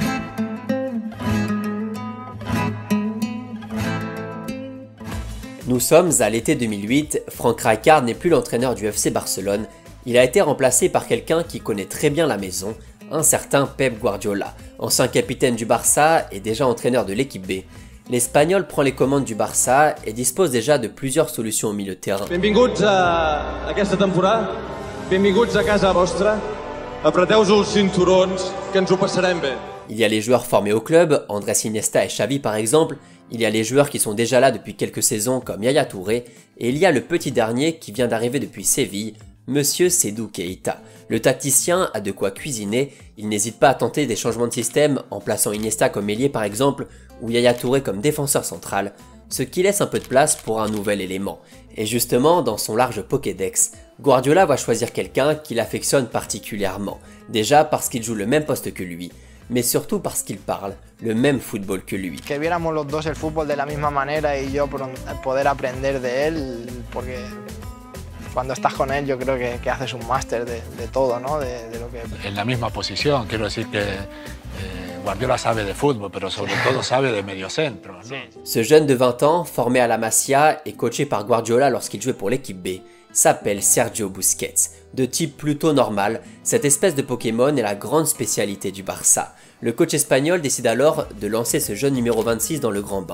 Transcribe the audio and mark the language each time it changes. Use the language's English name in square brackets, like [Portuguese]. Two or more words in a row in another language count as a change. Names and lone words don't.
[French] Nous sommes à l'été 2008, Frank Rijkaard n'est plus l'entraîneur du FC Barcelone, il a été remplacé par quelqu'un qui connaît très bien la maison, un certain Pep Guardiola. Ancien capitaine du Barça et déjà entraîneur de l'équipe B, l'Espagnol prend les commandes du Barça et dispose déjà de plusieurs solutions au milieu de terrain. [Catalan] Benvinguts a aquesta temporada, benvinguts a casa vostra, apreteu-vos els cinturons que ens ho passarem bé. [French] Il y a les joueurs formés au club, Andrés Iniesta et Xavi par exemple, il y a les joueurs qui sont déjà là depuis quelques saisons comme Yaya Touré, et il y a le petit dernier qui vient d'arriver depuis Séville, Monsieur Sédou Keita. Le tacticien a de quoi cuisiner, il n'hésite pas à tenter des changements de système en plaçant Iniesta comme ailier par exemple, ou Yaya Touré comme défenseur central, ce qui laisse un peu de place pour un nouvel élément. Et justement, dans son large Pokédex, Guardiola va choisir quelqu'un qu'il affectionne particulièrement, déjà parce qu'il joue le même poste que lui, mais surtout parce qu'il parle le même football que lui. [Spanish] Que viéramos los dos el fútbol de la misma manera y yo poder aprender de él, porque cuando estás con él yo creo que haces un máster de todo, ¿no? De lo que... En la misma posición, quiero decir que Guardiola sabe de fútbol, pero sobre todo sabe de mediocentro, ¿no? [French] Ce jeune de 20 ans, formé à la Masia et coaché par Guardiola lorsqu'il jouait pour l'équipe B, s'appelle Sergio Busquets. De type plutôt normal, cette espèce de Pokémon est la grande spécialité du Barça. Le coach espagnol décide alors de lancer ce jeune numéro 26 dans le grand bain.